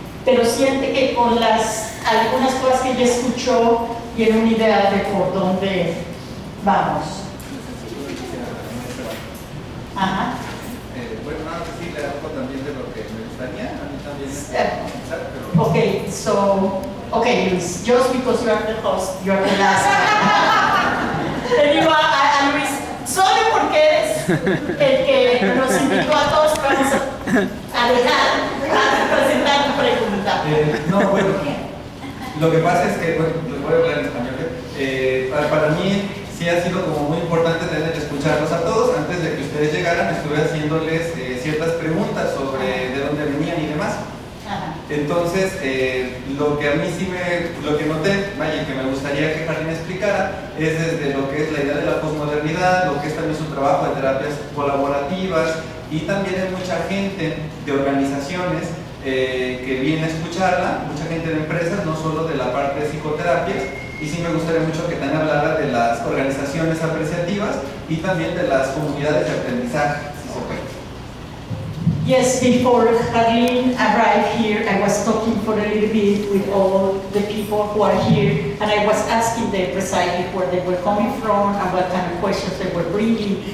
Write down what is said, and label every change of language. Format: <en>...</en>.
<es>Pero siente que con algunas cosas que ella escuchó tiene una idea de por dónde vamos. Ajá. Bueno, nada, sí, le hablo también de lo que me gustaría, a mí también comenzar, pero...</es> <en>Okay, so, okay, Luis, just because you are the host, you are the last.</en> <es>Te digo a Luis, solo porque eres el que nos invitó a todos, vamos a dejar a presentar tu pregunta. No, bueno, lo que pasa es que, bueno, les voy a hablar en español. Para mí sí ha sido como muy importante tener que escucharlos a todos. Antes de que ustedes llegaran, estuve haciéndoles ciertas preguntas sobre de dónde venían y demás. Entonces, lo que a mí sí lo que noté, vaya, que me gustaría que Jardín explicara, es desde lo que es la idea de la posmodernidad, lo que es también su trabajo de terapias colaborativas, y también hay mucha gente de organizaciones que viene a escucharla, mucha gente de empresas, no solo de la parte de psicoterapias, y sí me gustaría mucho que también hablara de las organizaciones apreciativas y también de las comunidades de aprendizaje, si se puede.</es> <en>Yes, before Harleen arrived here, I was talking for a little bit with all the people who are here, and I was asking them precisely where they were coming from and what kind of questions they were bringing.</en>